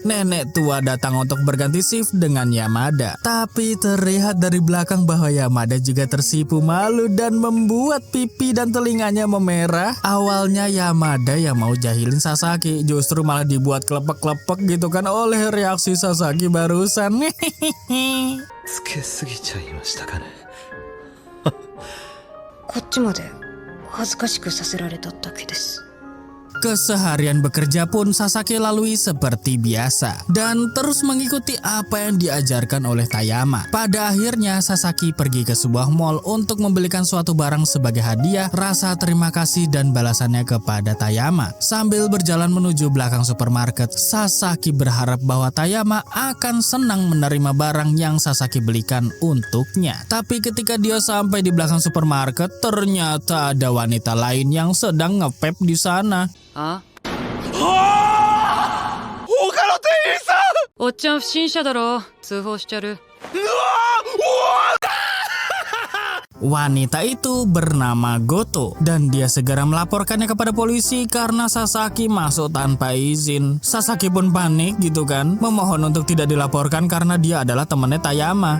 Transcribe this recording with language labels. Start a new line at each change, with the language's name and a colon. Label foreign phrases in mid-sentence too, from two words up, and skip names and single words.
Indonesian: Nenek tua datang untuk berganti shift dengan Yamada. Tapi terlihat dari belakang bahwa Yamada juga tersipu malu dan membuat pipi dan telinganya memerah. Awalnya Yamada yang mau jahilin Sasaki, justru malah dibuat klepek-klepek gitu kan oleh reaksi Sasaki barusan.
Japanese: つけすぎちゃいましたかね。こっちまで恥ずかしくさせられただけです。
Indonesian: Keseharian bekerja pun Sasaki lalui seperti biasa dan terus mengikuti apa yang diajarkan oleh Tayama. Pada akhirnya Sasaki pergi ke sebuah mall untuk membelikan suatu barang sebagai hadiah, rasa terima kasih dan balasannya kepada Tayama. Sambil berjalan menuju belakang supermarket, Sasaki berharap bahwa Tayama akan senang menerima barang yang Sasaki belikan untuknya. Tapi ketika dia sampai di belakang supermarket, ternyata ada wanita lain yang sedang ngepep di sana.
Japanese: あ、他の店員さん。おっちゃん不審者だろ。通報しちゃる。
Indonesian: Wanita itu bernama Goto dan dia segera melaporkannya kepada polisi karena Sasaki masuk tanpa izin. Sasaki pun panik gitu kan, memohon untuk tidak dilaporkan karena dia adalah temannya Tayama.